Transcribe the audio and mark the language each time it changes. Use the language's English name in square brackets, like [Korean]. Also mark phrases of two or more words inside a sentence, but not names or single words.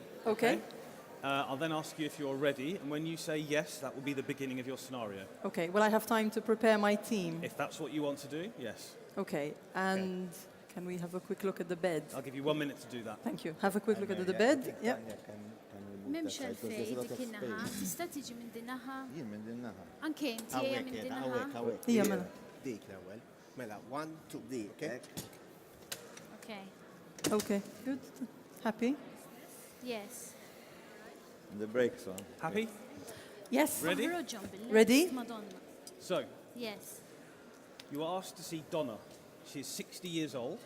[English] Okay. I'll then ask you if you're ready, and when you say yes, that will be the beginning of your scenario. Okay. Will I have time to prepare my team? If that's what you want to do, yes. Okay. And can we have a quick look at the bed? I'll give you 1 minute to do that. Thank you. Have a quick look at the bed. Yep. [Maltese] M'hemmx għalfejn dik in-naħa, tista' tiġi minn din naħa. Jien minn din naħa. Anke inti ejja minn din naħa. Ija, mela. Dik l-ewwel. Mela, 1, 2, dik. [English] Okay. Okay. Good. Happy? Yes. The brakes on. Happy? Yes. Ready? [Maltese] Ħroġhom bil-left, [English] Ready? Madonna. So, Yes. you are asked to see Donna. She's 60 years old.